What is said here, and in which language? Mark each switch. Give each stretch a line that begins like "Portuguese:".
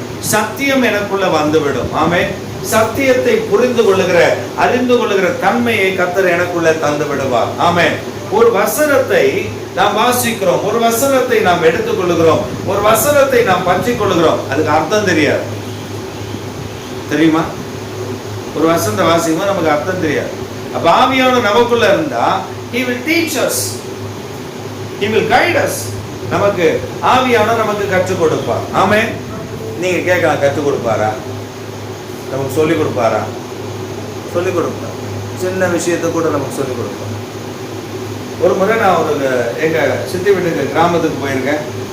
Tamil: சத்தியம் எனக்குள்ள வந்துவிடும். ஆமென். சத்தியத்தை புரிந்து கொள்ளுகிற, அறிந்து கொள்ளுகிற தன்மையை கர்த்தர் எனக்குள்ள தந்து விடுவார். ஆமென். ஒரு வசனத்தை நாம் வாசிக்கிறோம், ஒரு வசனத்தை நாம் எடுத்துக் கொள்ளுகிறோம், ஒரு வசனத்தை நாம் பற்றிக் கொள்ளுகிறோம், அதுக்கு அர்த்தம் தெரியாது. தெரியுமா? ஒரு வசனத்தை வாசிக்கும்போது நமக்கு அர்த்தம் தெரியாது. அப்ப ஆவியானவர் நமக்குள்ள இருந்தா
English: he will teach us, he will guide us.
Tamil: நமக்கு ஆவியானவர் நமக்கு கற்றுக் கொடுப்பார். ஆமென். நீங்க கேட்கலாம், கற்றுக் கொடுப்பாரா? நமக்கு சொல்லிக் கொடுப்பாரா? சொல்லிக் கொடுப்பார். சின்ன விஷயத்தை கூட நமக்கு சொல்லிக் கொடுப்பார். ஒரு முறை நான் ஒரு எங்க சித்தி வீட்டுக்கு கிராமத்துக்கு போயிருக்கேன்.